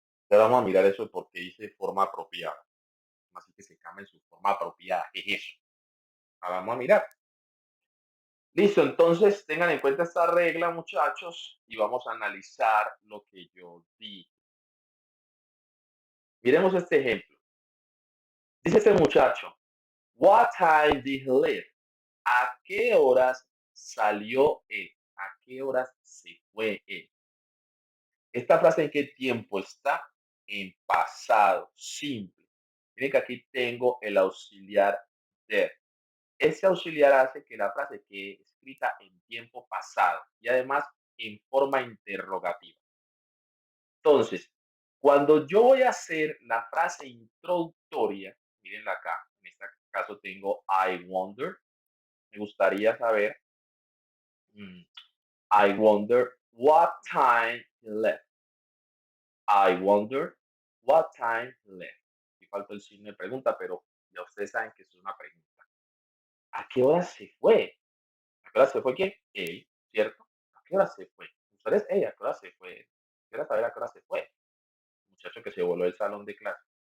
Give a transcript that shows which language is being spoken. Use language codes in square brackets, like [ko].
[es] Ahora vamos a mirar eso de por qué dice forma apropiada. Así que se cambia en su forma apropiada. ¿Qué es eso? Ahora vamos a mirar. Listo, entonces tengan en cuenta esta regla, muchachos, y vamos a analizar lo que yo di. Miremos este ejemplo. Dice este muchacho, [en] what time did he leave? [es] ¿A qué horas salió él? ¿A qué horas se fue él? Esta frase en qué tiempo está? En pasado simple. Miren que aquí tengo el auxiliar did. Ese auxiliar hace que la frase quede escrita en tiempo pasado y además en forma interrogativa. Entonces, cuando yo voy a hacer la frase introductoria, mirenla acá, en este caso tengo I wonder, me gustaría saber, [en] I wonder what time he left. I wonder what time he left. [es] Y falta el signo de pregunta, pero ya ustedes saben que eso es una pregunta. ¿A qué hora se fue? ¿A qué hora se fue quién? Él, ¿cierto? ¿A qué hora se fue? Ustedes, ella, ¿a qué hora se fue? Quiero saber a qué hora se fue. El muchacho que se voló del salón de clase.